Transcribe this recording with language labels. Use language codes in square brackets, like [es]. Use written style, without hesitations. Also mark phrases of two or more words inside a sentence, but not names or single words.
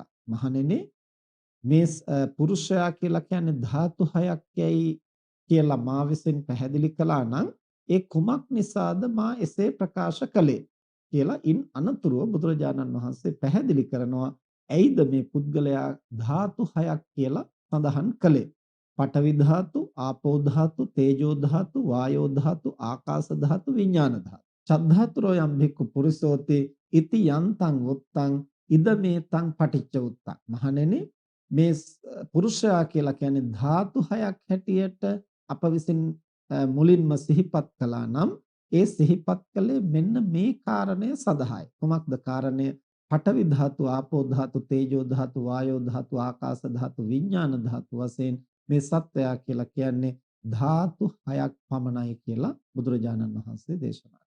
[si] මහණෙනි මේ පුරුෂයා කියලා කියන්නේ ධාතු 6ක් යයි කියලා මා විසින් පැහැදිලි කළා නම් ඒ කුමක් නිසාද මා එසේ ප්‍රකාශ කළේ කියලා ඉන් අනතුරුව බුදුරජාණන් වහන්සේ පැහැදිලි කරනවා ඇයිද මේ පුද්ගලයා ධාතු 6ක් කියලා සඳහන් කළේ. පඨවි ධාතු, ආපෝ ධාතු, තේජෝ ධාතු, වායෝ ධාතු, ආකාශ ධාතු, විඥාන ධාතු. [pi] චද්ධාතුරෝ යම් භික්ඛු පුරිසෝති ඉති යන්තං වුත්තං ඉදමේතං පටිච්ච උත්තං. [si] මහණෙනි මේ පුරුෂයා කියලා කියන්නේ ධාතු 6ක් හැටියට අප විසින් මුලින්ම සිහිපත් කළා නම් ඒ සිහිපත් කළේ මෙන්න මේ කාරණය සඳහායි. කොමක්ද කාරණය? පඨවි ධාතු, ආපෝ ධාතු, තේජෝ ධාතු, වායෝ ධාතු, ආකාශ ධාතු, විඥාන ධාතු වශයෙන් මේ සත්වයා කියලා කියන්නේ ධාතු 6ක් පමණයි කියලා බුදුරජාණන් වහන්සේ දේශනා කළා.